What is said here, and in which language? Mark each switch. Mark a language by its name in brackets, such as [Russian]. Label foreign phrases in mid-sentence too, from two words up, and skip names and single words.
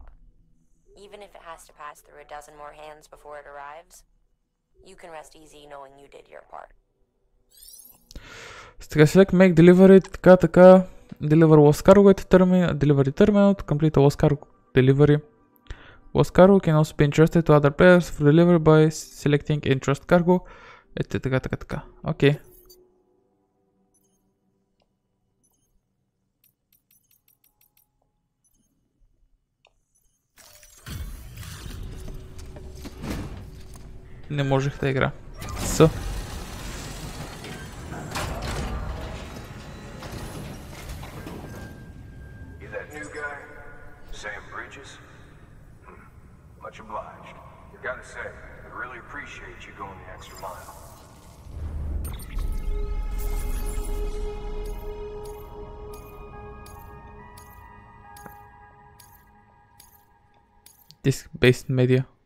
[English] Even if it has to pass through a dozen more hands before it arrives, you can rest easy knowing you did your part. Сега select make delivery, така, deliver lost cargo at terminal, delivery terminal to complete a lost cargo delivery. Lost cargo can also be entrusted to other players for delivery by selecting entrust cargo. [Bulgarian] Така. Окей. Не можех да игра. С. [English] Much obliged. Gotta say, I really appreciate you going the extra mile. Disk-based media.